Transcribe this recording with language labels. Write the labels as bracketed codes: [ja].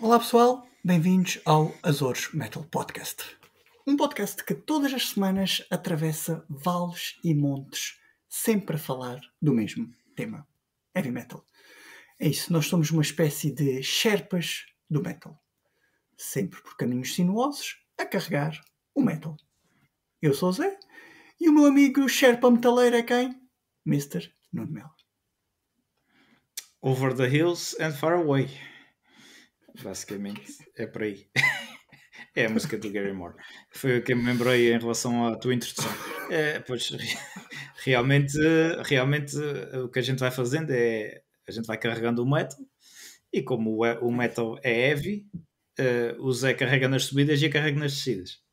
[pt] pessoal, bem-vindos ao Azores Metal Podcast. Um podcast que todas as semanas atravessa vales e montes, sempre a falar do mesmo tema, heavy metal. É isso, nós somos uma espécie de sherpas do metal. Sempre por caminhos sinuosos, a carregar o metal. Eu sou o Zé, e o meu amigo sherpa metaleiro é quem? Mr. Nuno Melo. [en] Over the hills and far away. [pt] Basicamente, é por aí. É a música do Gary Moore. Foi o que me lembrei em relação à tua introdução. Pois, realmente, o que a gente vai fazendo é... A gente vai carregando o metal. E como o metal é heavy, o Zé carrega nas subidas e eu carrego nas descidas.